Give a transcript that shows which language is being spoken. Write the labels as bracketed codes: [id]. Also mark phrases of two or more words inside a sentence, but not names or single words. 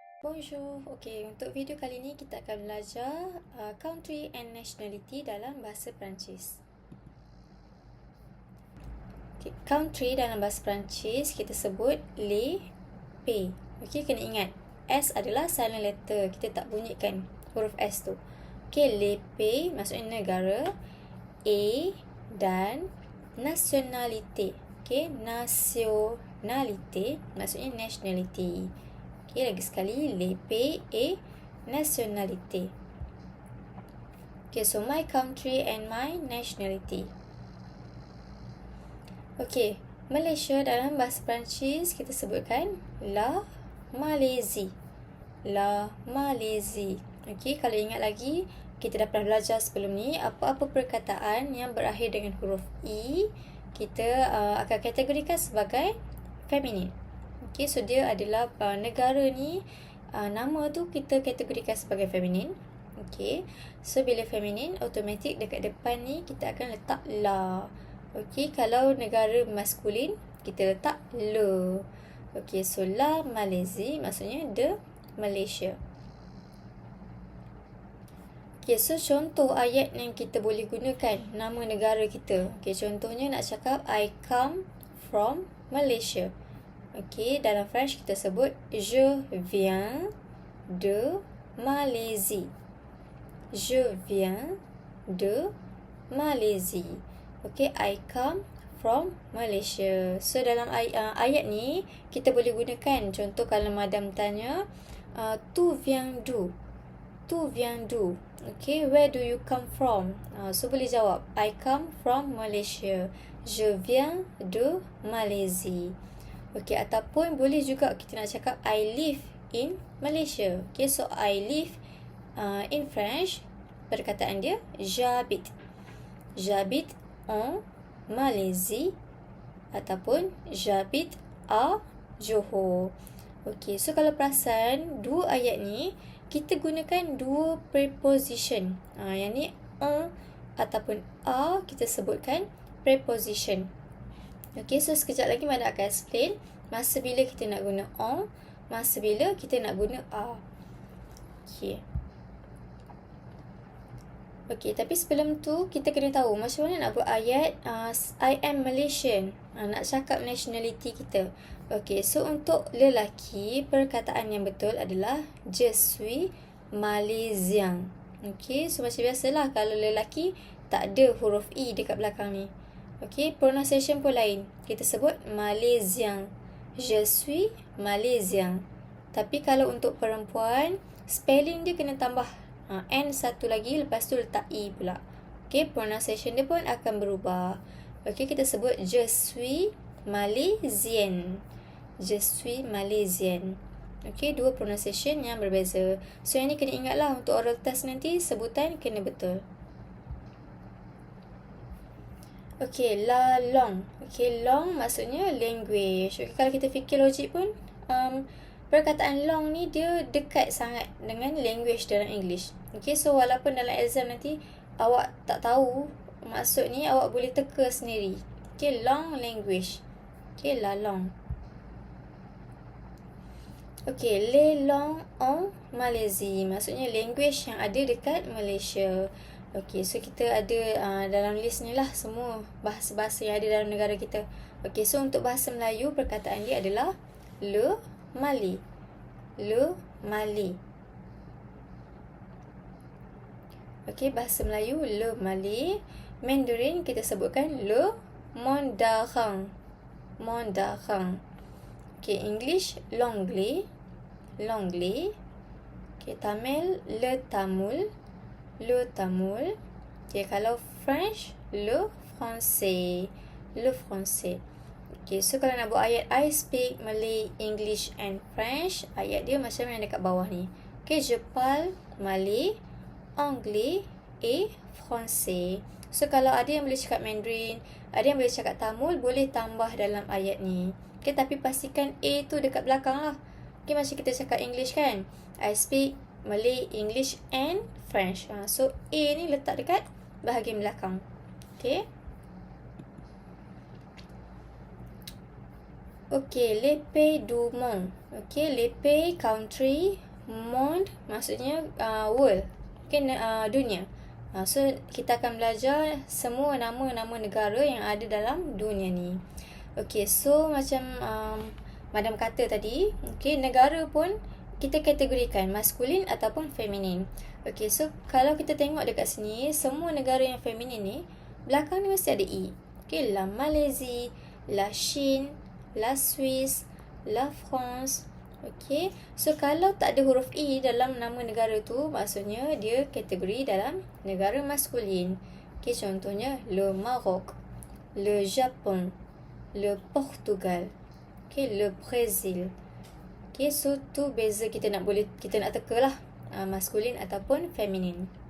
[fr] Bonjour. [ms] Okey, untuk video kali ini kita akan belajar [en] country and nationality [ms] dalam bahasa Perancis. Okay, country dalam bahasa Perancis kita sebut [fr] les pays. [ms] Okey, kena ingat S adalah [en] silent letter. [ms] Kita tak bunyikan huruf S tu. Okey, [fr] les pays [ms] maksudnya negara. A dan nationalité. Okey, nationalité maksudnya nationality. Okay, lagi sekali, [fr] les pays et nationalité. [en] Okay, so my country and my nationality. [ms] Okay, Malaysia dalam bahasa Perancis kita sebutkan [fr] la Malaisie. La Malaisie. [ms] Okay, kalau ingat lagi, kita dah pernah belajar sebelum ni, apa-apa perkataan yang berakhir dengan huruf I, kita akan kategorikan sebagai feminin. Okay, so dia adalah negara ni, nama tu kita kategorikan sebagai feminin. Okay, so bila feminin, automatik dekat depan ni kita akan letak la. Okay, kalau negara maskulin, kita letak le. Okay, so [fr] la Malaisie [ms] maksudnya [en] the Malaysia. [ms] Okay, so contoh ayat yang kita boleh gunakan nama negara kita. Okay, contohnya nak cakap [en] I come from Malaysia. [ms] Okay, dalam French kita sebut [fr] je viens de Malaisie. Je viens de Malaisie. [en] Okay, I come from Malaysia. [ms] So dalam ayat ni kita boleh gunakan contoh kalau madam tanya [fr] tu viens d'où? Tu viens d'où? [en] Okay, where do you come from? [ms] So boleh jawab [en] I come from Malaysia. [fr] Je viens de Malaisie. [ms] Okay, ataupun boleh juga kita nak cakap [en] I live in Malaysia. Okay, so I live in French, [ms] perkataan dia j'habite. [fr] J'habite en Malaisie ataupun j'habite à Johor. [ms] Okay, so kalau perasan dua ayat ni kita gunakan dua preposition. Yang ni en ataupun a kita sebutkan preposition. Okay, so sekejap lagi Madam akan explain masa bila kita nak guna on, masa bila kita nak guna a. Okay. Okay, tapi sebelum tu kita kena tahu macam mana nak buat ayat [en] I am Malaysian. [ms] Nak cakap nationality kita. Okay, so untuk lelaki, perkataan yang betul adalah [fr] je suis Malaisien. [ms] Okay, so macam biasalah kalau lelaki tak ada huruf I dekat belakang ni. Okay, pronunciation pun lain. Kita sebut Malaisien. [fr] Je suis Malaisien. [ms] Tapi kalau untuk perempuan, spelling dia kena tambah N satu lagi, lepas tu letak I pula. Okay, pronunciation dia pun akan berubah. Okay, kita sebut [fr] je suis Malaisienne. Je suis Malaisienne. [ms] Okay, dua pronunciation yang berbeza. So, yang ni kena ingatlah untuk [en] oral test [ms] nanti, sebutan kena betul. [fr] Okay, la langue. [ms] Okay, langue maksudnya language. Okay, kalau kita fikir logik pun, perkataan langue ni dia dekat sangat dengan language dalam English. Okay, so walaupun dalam exam nanti awak tak tahu maksud ni, awak boleh teka sendiri. [fr] Okay, langue language. Okay, la langue. Okay, les langues en Malaisie. [ms] Maksudnya language yang ada dekat Malaysia. Okay, so kita ada dalam list ni lah semua bahasa-bahasa yang ada dalam negara kita. Okay, so untuk bahasa Melayu, perkataan dia adalah [fr] le Mali. Le Mali. [ms] Okay, bahasa Melayu [fr] le Mali. [ms] Mandarin kita sebutkan [fr] le Mandarin. Mandarin. Okay, English l'anglais. L'anglais. Okay, Tamil le Tamil. Le Tamil. [ms] Okay, kalau French, [fr] le Français. Le Français. [ms] Okay, so kalau nak buat ayat [en] I speak Malay, English and French, [ms] ayat dia macam yang dekat bawah ni. [fr] Okay, je parle Malay, Anglais et Français. [ms] So kalau ada yang boleh cakap Mandarin, ada yang boleh cakap Tamil, boleh tambah dalam ayat ni. Okay, tapi pastikan A tu dekat belakang lah. Okay, macam kita cakap English kan, [en] I speak Malay, English and French. [ms] So A ni letak dekat bahagian belakang. Okay. [fr] Okay, les pays du monde. [ms] Okay, [fr] les pays [ms] country, Monde maksudnya world. Okay, dunia. So, kita akan belajar semua nama-nama negara yang ada dalam dunia ni. Okay, so macam Madam kata tadi, okay, negara pun kita kategorikan maskulin ataupun feminin. Okay, so kalau kita tengok dekat sini, semua negara yang feminin ni, belakang ni mesti ada E. [fr] Okay, la Malaisie, la Chine, la Suisse, la France. [ms] Okay, so kalau tak ada huruf E dalam nama negara tu, maksudnya dia kategori dalam negara maskulin. [fr] Okay, contohnya le Maroc, le Japon, le Portugal, okay, le Brazil. [ms] Okay, so tu beza kita nak teka lah, maskulin ataupun feminin.